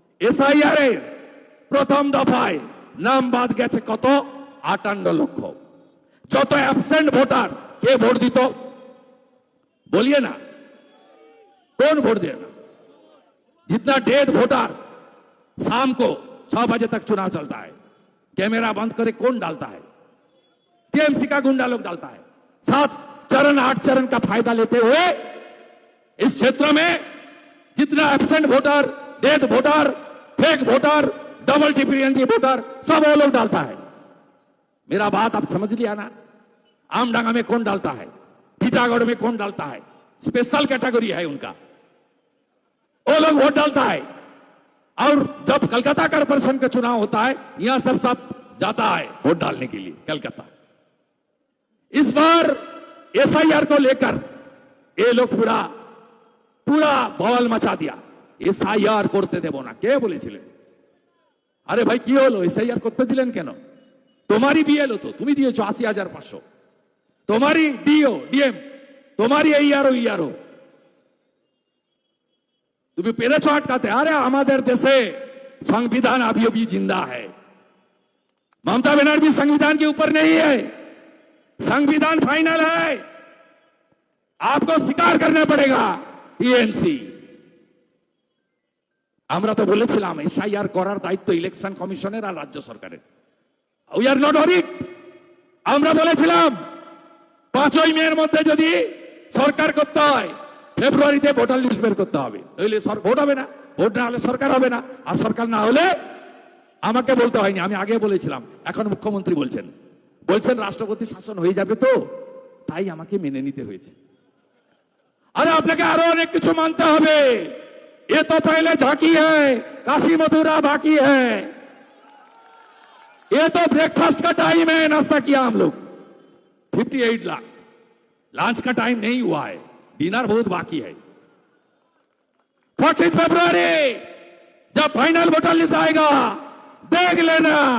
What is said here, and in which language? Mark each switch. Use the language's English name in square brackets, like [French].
[Bangla] SIR এর প্রথম দফায় নাম বাদ গেছে কত? 58 লক্ষ। যত অ্যাবসেন্ট ভোটার, কে ভোট দিত বলিए [Hindi] ना, कौन वोट देना? जितना डेड वोटर, शाम को 6 बजे तक चुनाव चलता है, कैमरा बंद करे कौन डालता है? टीएमसी का गुंडा लोग डालता है। 7 चरण 8 चरण का फायदा लेते हुए इस क्षेत्र में जितना absent voter, dead voter, fake voter, double different voter, सब वो लोग डालता है। मेरा बात आप समझ लिया ना? आमडांगा में कौन डालता है, टीटागढ़ में कौन डालता है, स्पेशल कैटेगरी है उनका, वो लोग वोट डालता है। और जब कलकत्ता कॉर्पोरेशन का चुनाव होता है, यहां सब जाता है वोट डालने के लिए कलकत्ता। इस बार एसआईआर को लेकर ये लोग पूरा बवाल मचा दिया। [Bangla] एसआईआर করতে দেব না, কে বলেছিলেন? আরে ভাই কি হলো, এসআইআর করতে দিলেন কেন? তোমারই বিএলও তো, তুমি দিয়েছো 80,500, তোমারই ডিও ডিএম, তোমারই ইয়ারও তুমি পেরেছো আটকাতে। আরে আমাদের দেশে [Hindi] संविधान अभी भी जिंदा है। ममता बनर्जी संविधान के ऊपर नहीं है, संविधान फाइनल है, आपको स्वीकार करना पड़ेगा। [Bangla] টিএমসি আমরা তো বলেছিলাম এসআইআর করার দায়িত্ব ইলেকশন কমিশনের আর রাজ্য সরকারের। [English] We are not audit. [Bangla] আমরা বলেছিলাম 5ই মের মধ্যে যদি সরকার করতে হয়, ফেব্রুয়ারিতে ভোটার লিস্ট বের করতে হবে, নইলে ভোট হবে না, ভোট না হলে সরকার হবে না, আর সরকার না হলে আমাকে বলতে হয়নি, আমি আগে বলেছিলাম, এখন মুখ্যমন্ত্রী বলছেন রাষ্ট্রপতি শাসন হয়ে যাবে, তো তাই আমাকে মেনে নিতে হয়েছে। আরে আপনাকে আরো অনেক কিছু মানতে হবে। [Hindi] এ তো পহলে ঝাঁকি है, काशी मथुरा बाकी है। ये तो ब्रेकफास्ट का टाइम है, नाश्ता किया हम लोग 58 लाख। लंच का टाइम नहीं हुआ है, डिनर बहुत बाकी है। 14 फरवरी जब फाइनल वोटर लिस्ट आएगा देख लेना।